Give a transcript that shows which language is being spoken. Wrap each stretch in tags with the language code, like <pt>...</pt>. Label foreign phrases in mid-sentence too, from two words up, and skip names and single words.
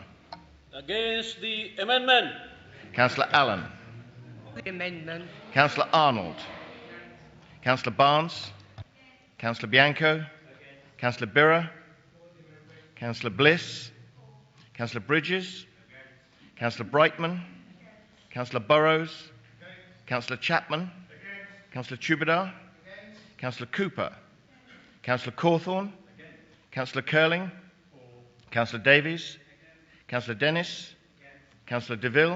<en>Against the amendment. Councillor Allen. The amendment. Councillor Arnold. Councillor Barnes. Councillor Bianco. Councillor Birra. Councillor Bliss. Councillor Bridges. Councillor Brightman. Councillor Burrows. Councillor Chapman. Councillor Chubadar. Councillor Cooper. Councillor Cawthorne. Councillor Curling. Councillor Davies. Councillor Dennis. Councillor DeVille.</en>